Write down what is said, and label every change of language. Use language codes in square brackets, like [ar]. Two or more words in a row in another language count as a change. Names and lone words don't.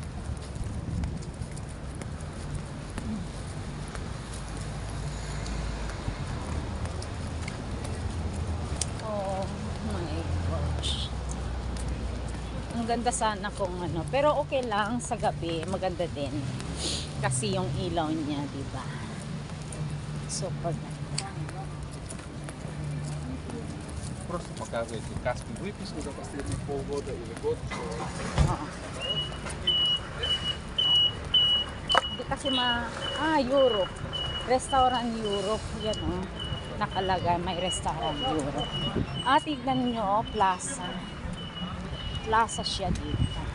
[en] Oh my gosh. [tl] Ang ganda sana kung ano. Pero okay lang sa gabi. Maganda din. Kasi yung ilaw niya, diba? Super ganda. [ru] Просто показывайте Каспий выписку за последние полгода или год. [tl] Hindi kasi Europe. Restaurant Europe. Yan oh. Nakalagay may restaurant Europe. Tignan nyo, plaza. Plaza siya dito.